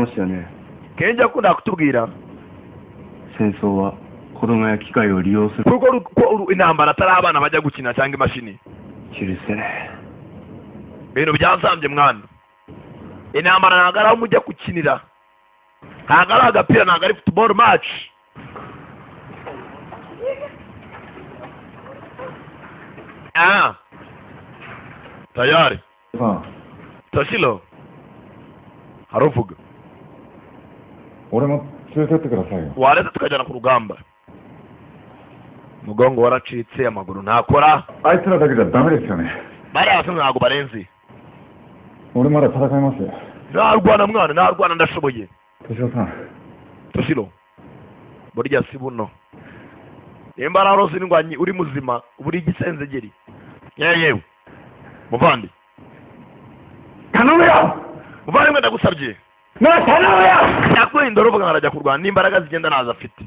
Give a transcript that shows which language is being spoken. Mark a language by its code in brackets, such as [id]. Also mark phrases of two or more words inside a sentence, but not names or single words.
[ja] 言ってましたよね。 [rw] Kenji akunda kutubwira [ja] 戦争は子供や機械を利用する。 [rw] kuko intambara atari abana bajya gukina cyangwa imashini. kiruse Ibintu byazambye mwana. Intambara ntabwo ari aho mujya gukinira. Ntabwo ari agapira, ntabwo ari [en] football match. [sw] Tayari. [rw] Toshiro. Haruvuga. [ja] 俺も連れてってくださいよ。 [rw] Waretse tukajyana ku rugamba. Mugongo waracitse, amaguru ntakora. [ja] あいつらだけじゃダメですよね。 [rw] Bari hasi ntabwo barenze. [ja] 俺まだ戦いますよ。 [rw] Narwana mwana, narwana ndashoboye. [ja] 敏夫さん。 [rw] Toshiro. Burya si buno. Nimba narose n'ingwanyi uri muzima, buri gisenzegeri. Yewe. Muvandi. Kanomera! Muvandi mwenda gusabye. Na kanomera! Yakwenda uruvuga arajya kurwana n'imbaraga zigenda naza afite.